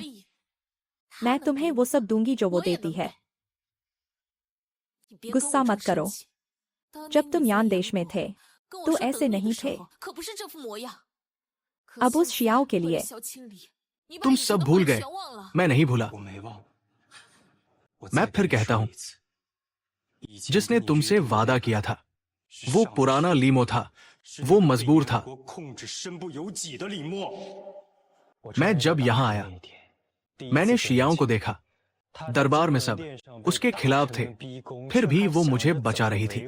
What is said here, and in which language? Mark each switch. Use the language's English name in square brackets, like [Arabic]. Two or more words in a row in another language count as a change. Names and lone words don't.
[Hindi] मैं तुम्हें वो सब दूंगी जो वो देती है। गुस्सा मत करो। जब तुम यान देश में थे तो ऐसे नहीं थे। अब उस शियाओ के लिए तुम सब भूल गए। मैं नहीं भूला। [Chinese] 我没忘。我 [Hindi] मैं [Chinese] 再 [Hindi] फिर [Chinese] 跟你 [Hindi] कहता [Chinese] 说 [Hindi] हूँ, [Chinese] 一次 [Hindi] जिसने तुमसे वादा किया था। वो पुराना लीमो था, वो मजबूर था। मैं जब यहाँ आया, मैंने शियाओं को देखा। दरबार में सब उसके खिलाफ थे, फिर भी वो मुझे बचा रही थी।